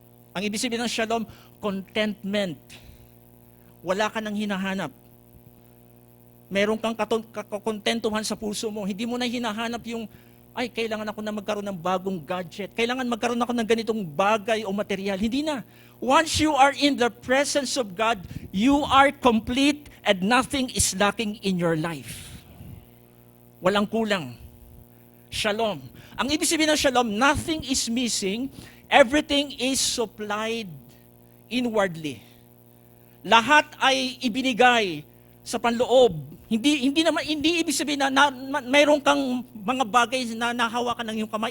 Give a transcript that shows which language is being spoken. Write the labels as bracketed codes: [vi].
[tl] Ang ibig sabihin ng shalom, contentment. Wala ka nang hinahanap. Meron kang kakontentuhan sa puso mo. Hindi mo na hinahanap yung, ay, kailangan ako na magkaroon ng bagong gadget. Kailangan magkaroon ako ng ganitong bagay o material. Hindi na. [en] Once you are in the presence of God, you are complete and nothing is lacking in your life. [tl] Walang kulang. [en] Shalom. [tl] Ang ibig sabihin ng shalom, [en] nothing is missing, everything is supplied inwardly. [tl] Lahat ay ibinigay sa panloob. Hindi ibig sabihin na mayroon kang mga bagay na nahawakan ng iyong kamay.